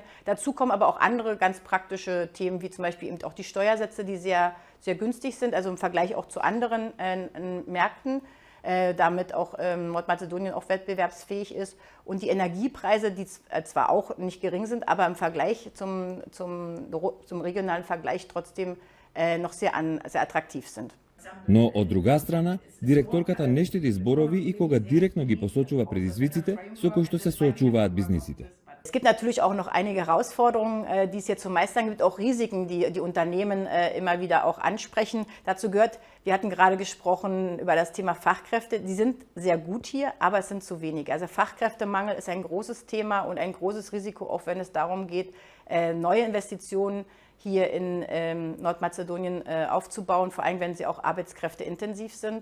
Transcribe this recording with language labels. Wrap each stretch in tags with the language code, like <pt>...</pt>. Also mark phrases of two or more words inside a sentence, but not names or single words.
<de>Dazu kommen aber auch andere ganz praktische Themen, wie zum Beispiel eben auch die Steuersätze, die sehr, sehr günstig sind, also im Vergleich auch zu anderen Märkten, damit auch Nordmazedonien auch wettbewerbsfähig ist. Und die Energiepreise, die zwar auch nicht gering sind, aber im Vergleich zum regionalen Vergleich trotzdem noch sehr attraktiv sind.</de> <mk>Но од друга страна, директорката не штеди зборови и кога директно ги посочува предизвиците со кои што се соочуваат бизнисите.</mk> <de>Es gibt natürlich auch noch einige Herausforderungen, die es hier zu meistern gibt, auch Risiken, die die Unternehmen immer wieder auch ansprechen. Dazu gehört, wir hatten gerade gesprochen über das Thema Fachkräfte. Die sind sehr gut hier, aber es sind zu wenige. Also Fachkräftemangel ist ein großes Thema und ein großes Risiko, auch wenn es darum geht, neue Investitionen hier in Nordmazedonien aufzubauen, vor allem wenn sie auch arbeitskräfteintensiv sind.</de>